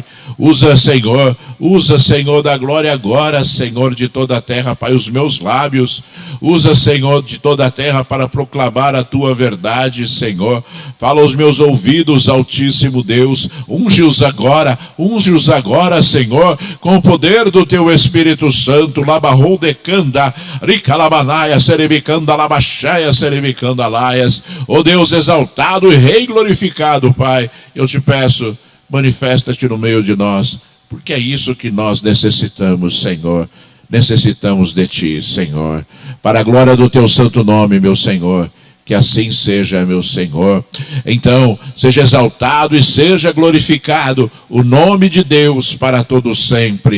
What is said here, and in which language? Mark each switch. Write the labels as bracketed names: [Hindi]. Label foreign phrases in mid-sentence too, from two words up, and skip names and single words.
[Portuguese] Usa, Senhor, da glória agora, Senhor, de toda a terra, Pai, os meus lábios. Usa, Senhor, de toda a terra para proclamar a Tua verdade, Senhor. Fala aos meus ouvidos, Altíssimo Deus. Unge-os agora, Senhor, com o poder do Teu Espírito Santo. Labarrou de canda, ricalabanaya, serebicanda, labaxaia, serebicanda, laias. Ó Deus exaltado e Rei glorificado, Pai, eu te peço, manifesta-te no meio de nós, porque é isso que nós necessitamos, Senhor. Necessitamos de Ti, Senhor, para a glória do Teu santo nome, meu Senhor. Que assim seja, meu Senhor. Então, seja exaltado e seja glorificado o nome de Deus para todo sempre.